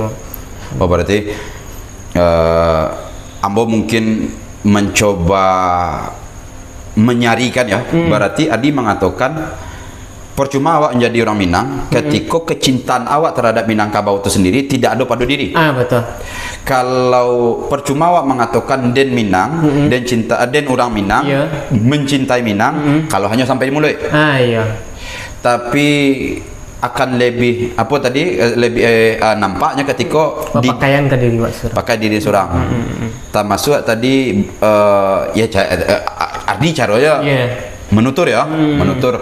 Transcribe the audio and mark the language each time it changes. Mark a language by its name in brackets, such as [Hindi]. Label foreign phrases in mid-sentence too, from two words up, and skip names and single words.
[Indonesian] Oh berarti Ambo mungkin mencoba menyarikan ya. Berarti Adi mengatakan percuma awak menjadi orang Minang ketika kecintaan awak terhadap Minangkabau itu sendiri tidak ada pada diri. Betul. Kalau percuma awak mengatakan [Minangkabau] den Minang, den cinta den orang Minang, [Indonesian] mencintai Minang, kalau hanya sampai di mulut. Iya. Tapi akan lebih lebih nampaknya ketika pakaian ke diri maksud. Pakai diri seorang. Termasuk tadi Adi caranya menutur ya, menutur.